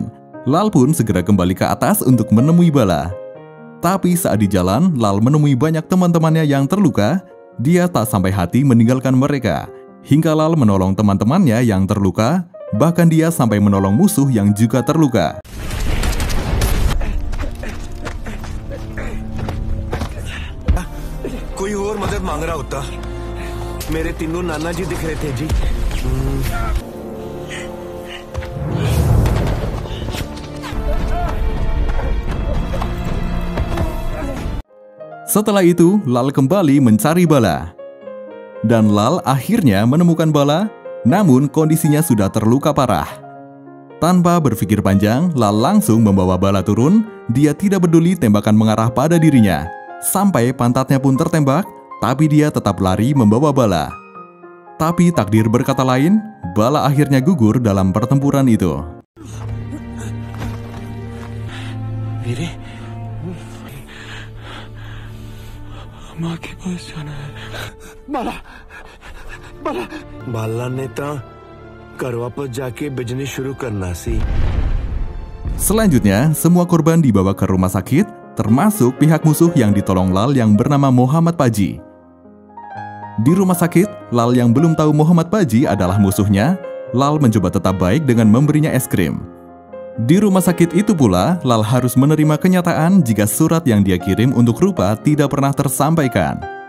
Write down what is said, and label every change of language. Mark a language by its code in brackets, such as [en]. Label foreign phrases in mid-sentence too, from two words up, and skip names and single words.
[id] Lal pun segera kembali ke atas untuk menemui Bala. Tapi saat di jalan, Lal menemui banyak teman-temannya yang terluka. Dia tak sampai hati meninggalkan mereka. Hingga Lal menolong teman-temannya yang terluka, bahkan dia sampai menolong musuh yang juga terluka. [hi] कोई और मदद मांग रहा होता मेरे तीनों नाना जी दिख रहे थे जी। [id] Setelah itu, Lal kembali mencari Bala. Dan Lal akhirnya menemukan Bala, namun kondisinya sudah terluka parah. Tanpa berpikir panjang, Lal langsung membawa Bala turun. Dia tidak peduli tembakan mengarah pada dirinya. Sampai pantatnya pun tertembak, tapi dia tetap lari membawa Bala. Tapi takdir berkata lain, Bala akhirnya gugur dalam pertempuran itu. [hi] वीरे, माँ के पास जाना है। [pa] बाला ने तो घर वापस जाके बिजनेस शुरू करना सी। [id] Selanjutnya, semua korban dibawa ke rumah sakit, termasuk pihak musuh yang ditolong Lal yang bernama Muhammad Paji. Di rumah sakit, Lal yang belum tahu Muhammad Paji adalah musuhnya. Lal mencoba tetap baik dengan memberinya es krim. Di rumah sakit itu pula, Lal harus menerima kenyataan jika surat yang dia kirim untuk Rupa tidak pernah tersampaikan.